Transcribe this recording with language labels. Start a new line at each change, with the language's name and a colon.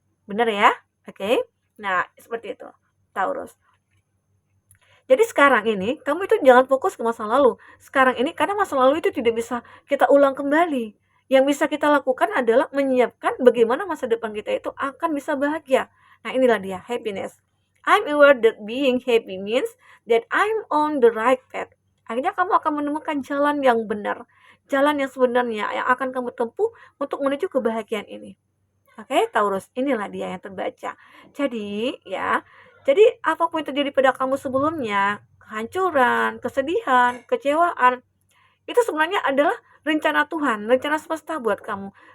Indonesian: Benar ya? Oke. Nah, seperti itu. Taurus. Jadi sekarang ini kamu itu jangan fokus ke masa lalu. Sekarang ini karena masa lalu itu tidak bisa kita ulang kembali. Yang bisa kita lakukan adalah menyiapkan bagaimana masa depan kita itu akan bisa bahagia. Nah, inilah dia happiness.
English: I'm aware that being happy means that I'm on the right path.
Indonesian: Akhirnya kamu akan menemukan jalan yang benar, jalan yang sebenarnya yang akan kamu tempuh untuk menuju kebahagiaan ini. Oke, Taurus, inilah dia yang terbaca. Jadi, ya, jadi apapun yang terjadi pada kamu sebelumnya, kehancuran, kesedihan, kecewaan, itu sebenarnya adalah rencana Tuhan, rencana semesta buat kamu.